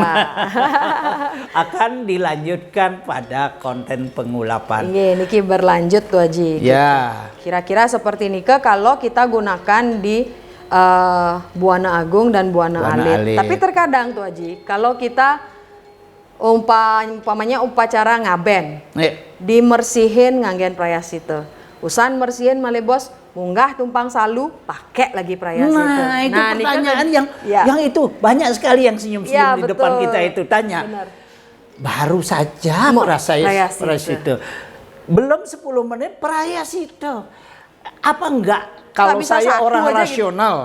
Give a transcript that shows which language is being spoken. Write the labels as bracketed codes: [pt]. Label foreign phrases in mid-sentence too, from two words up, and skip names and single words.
[id] Akan dilanjutkan pada konten pengulapan. Iya, niki berlanjut tuh Haji. Ya. Kira-kira seperti nika kalau kita gunakan di Buana Agung dan Buana Alit. Tapi terkadang tuh Haji, kalau kita umpamanya upacara ngaben, [ban] dimersihin nganggen prayasita. Usan mersihin male bos, munggah tumpang salu, [id] pakai lagi prayasita. [ban] Nah, itu pertanyaan yang itu banyak sekali yang senyum-senyum di depan kita itu tanya. Benar. Baru saja prayasita. Belum 10 menit prayasita. Apa enggak kalau saya orang rasional?